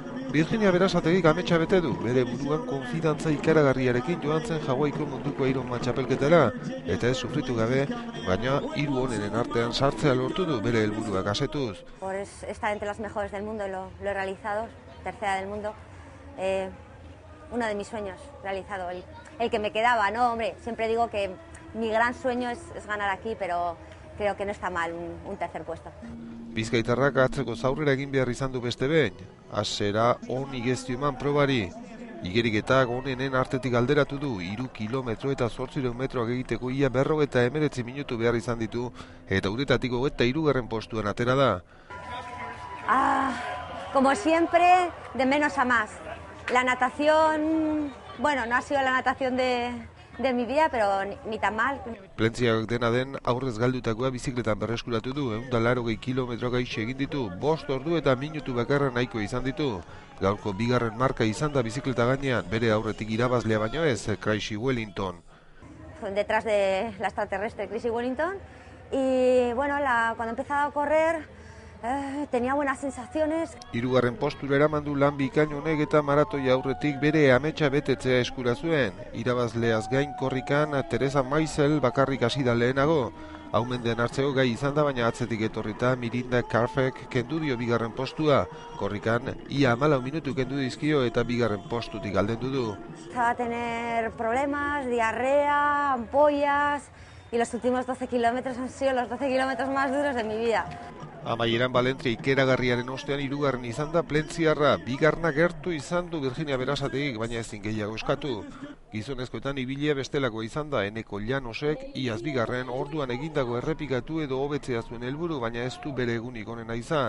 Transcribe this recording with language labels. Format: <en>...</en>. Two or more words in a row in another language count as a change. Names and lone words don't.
<eu>Virginia Berasategik ametsa bete du, bere buruan konfidantza ikaragarriarekin joan zen Hawaiiko munduko Ironman txapelketara, eta ez sufritu gabe, baina hiru onenen artean sartzea lortu du bere helburuak asetuz.</eu> <es>Por estar entre las mejores del mundo, lo he realizado, tercera del mundo. Uno de mis sueños realizado, el que me quedaba, ¿no? Hombre, siempre digo que mi gran sueño es ganar aquí, pero creo que no está mal un tercer puesto.</es> <eu>Bizkaitarrak atzeko zaurrera egin behar izan du beste behin. Hasera on igeztu eman probari. Igeriketak onenen artetik alderatu du, 3 kilometro eta 800 metroak egiteko ia 59 minutu behar izan ditu, eta uretatik 23. postuan atera da.</eu> <es>Como siempre, de menos a más. La natación, bueno, no ha sido la natación de mi vida, pero ni tan mal.</es> <eu>Plentziak dena den aurrez galdutakoa bizikletan berreskuratu du, 180 kilometroak aixe egin ditu, 5 ordu eta minutu bakarra nahiko izan ditu. Gaurko bigarren marka izan da bizikleta gainean, bere aurretik irabazlea baino ez, Chrissy Wellington.</eu> <es>Detrás de la extraterrestre Chrissy Wellington, y bueno, cuando he empezado a correr, tenía buenas sensaciones.</es> <eu>3. postura eraman du lan bikain honek eta maratoia aurretik bere ametsa betetzea eskura zuen. Irabazleaz gain korrikan Teresa Maisel bakarrik hasi da lehenago. Aumenden hartzeko gai izan da, baina atzetik etorrita Mirinda Carfek kendu dio 2. postua. Korrikan ia 14 minutu kendu dizkio eta 2. postutik aldendu du.</eu> <es>Estaba a tener problemas, diarrea, ampollas, y los últimos 12 kilómetros han sido los 12 kilómetros más duros de mi vida.</es> <eu>Amaieran Valentzia ikeragarriaren ostean 3. izan da plentziarra, 2. gertu izan du Virginia Berasategik, baina ezin gehiago eskatu. Gizonezkoetan ibilia bestelako izan da, Eneko Llanosek iaz 2. orduan egindako errepikatu edo hobetzea zuen helburu, baina ez du bere egunik onena izan.</eu>